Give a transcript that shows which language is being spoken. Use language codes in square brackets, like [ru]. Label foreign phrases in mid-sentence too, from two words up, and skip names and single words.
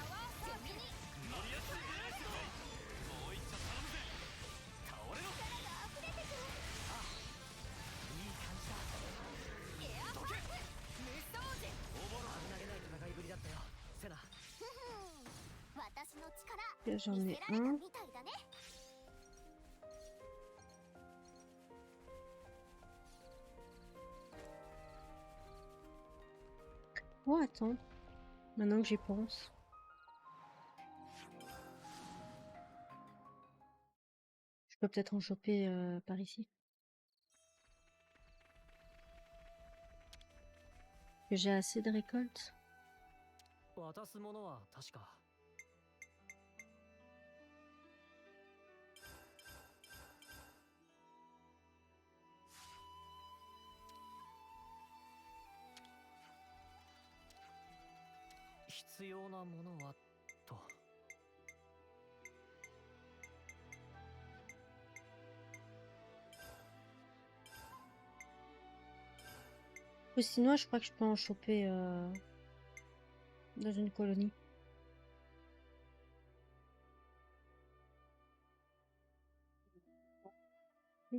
[ja] 乗りやすいね。もう一丁頼むぜ。倒れろ。力が溢れてくる。ああ、いい感じだ。エアパンク無双時。おぼろ危なげない戦いぶりだったよ、セナ。私の力見せられたみたいだね。 [fr] Oh, attends. Maintenant que j'y pense. Je peux peut-être en choper par ici. Que j'ai assez de récoltes. [ja] 渡すものは確か。必要なものはと。 [fr] Ou sinon, je crois que je peux en choper dans une colonie. Oui.